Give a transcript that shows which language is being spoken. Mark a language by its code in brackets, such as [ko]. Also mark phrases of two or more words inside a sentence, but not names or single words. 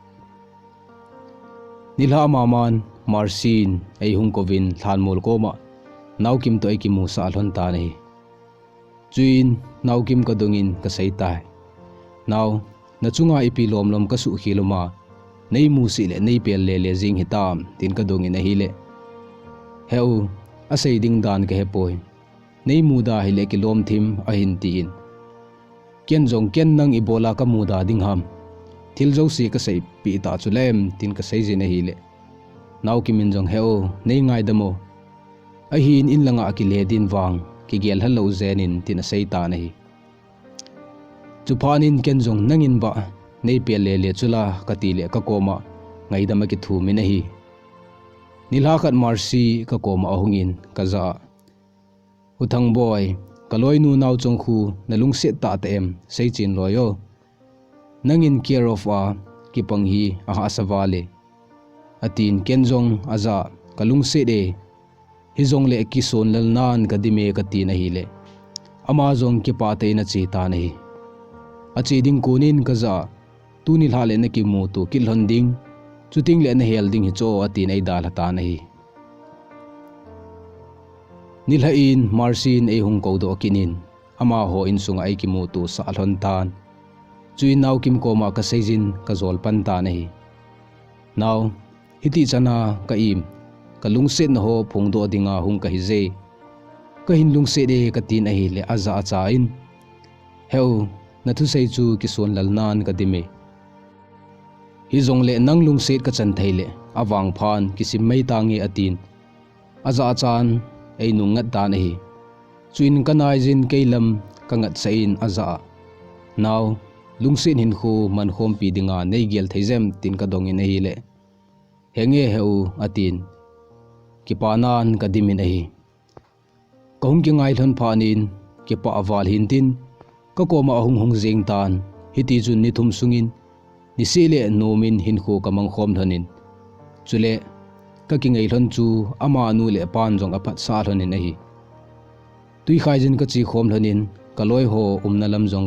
[tcz] nilha maman marsin ei hung kovin thanmol koma naw kim to ei ki mu sa lhon ta nahi chuin naw kim ka dongin ka sei tai naw na chunga ipi lom ka su khiloma nei mu si le nei pel le jing hitam tin ka dongin a hi le heu a sei ding dan ke hepoi nei mu da hi le ki lom thim a hin ti in ken jong ken nang ibola ka mu da ding ham thil jo si ka sei pi ta chulem tin ka sei jin a hi le naw ki min jong heu nei ngai damo a hin in langa ki le din wang ki gel halo zenin tin a sei ta nahi chupanin ken jong nangin ba nei pel le chula kati le ka koma ngai dama ki thu mi nahi nilha khat marsi ka koma ahungin kaza uthang boy kaloi nu naw chong khu nalung set ta ta em sei chin loyo nangin [en] care of [tcz] a ki pang hi a ha sawale atin ken jong aza kalung se de hi jong le ki son lal nan ka dime ka ti na hi le ama jong ki pa te na chi ta nahi achi ding kunin kaza tu ni hale na ki mu tu kil honding chuting le na hel ding hi cho ati nei dal hata nahi nilhain marsin ei hung ko do kinin ama ho in sunga ei ki mu tu sa alhon tan chui naw kim ko ma ka seijin ka zol pan ta nahi naw hiti chana ka im ka lungse na ho phung do dinga hung ka hi je ka hin lungse de ka tin a hi le aza cha in heu na thu sei chu ki son lal nan ka dime hi jong le nang lungse ka chan theile awang phan kisim mai tangi atin aza chan ei nu ngat ta nahi chuin kanai jin keilam ka ngat sein aza naw lungsin hin khu man khom pi dinga nei gel theizem tin ka dongin hi le henge heu atin ki panan ka dimin hi kahung ki ngai thon phanin ki pa awal hin tin ka koma hung hung jeng tan hiti jun ni thum sungin ni sile nomin hin khu kamang khom thonin chule ka ki ngai thon chu ama nu le pan jong aphat sa thonin hi tui khai jin ka chi khom thonin kaloi ho umna lam jong